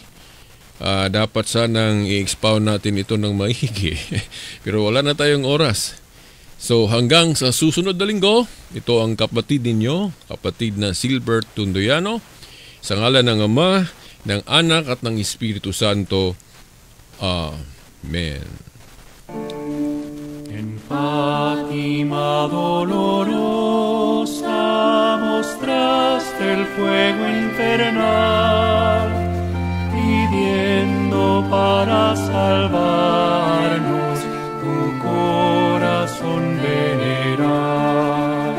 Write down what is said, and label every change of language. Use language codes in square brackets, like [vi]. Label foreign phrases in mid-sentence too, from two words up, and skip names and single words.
[tl] Dapat sanang i-expound natin ito ng maigi. Pero wala na tayong oras. So, hanggang sa susunod na linggo, ito ang kapatid ninyo, kapatid na Silbert Tundoyano, sa ngalan ng Ama, ng Anak at ng Espiritu Santo. Amen. [es] En Fátima dolorosa mostraste el fuego infernal, pidiendo para salvarnos tu corazón venerar.